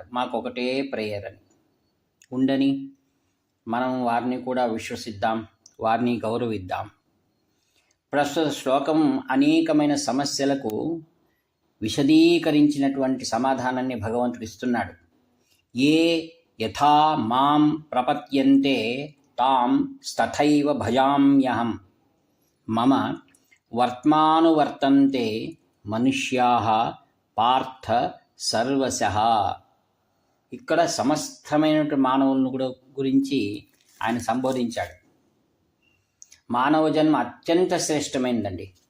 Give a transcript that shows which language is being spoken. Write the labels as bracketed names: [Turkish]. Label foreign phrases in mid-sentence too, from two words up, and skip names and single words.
[Telugu] మాకు ఒకటే ప్రేయర్ అని. ఉండని మనం వారిని కూడా విశ్వసిద్దాం, వారిని గౌరవిద్దాం. ప్రస్తుత శ్లోకం అనేకమైన సమస్యలకు విశదీకరించినటువంటి సమాధానాన్ని భగవంతుడు ఇస్తున్నాడు. [Sanskrit] ये यथा मां प्रपद्यन्ते तां तथैव भजाम्यहं मम वर्त्मानुवर्तन्ते मनुष्याः पार्थ सर्वशः. [Telugu] ఇక్కడ సమస్తమైనటువంటి మానవులను కూడా గురించి ఆయన సంబోధించాడు. మానవ జన్మ అత్యంత శ్రేష్టమైనదండి.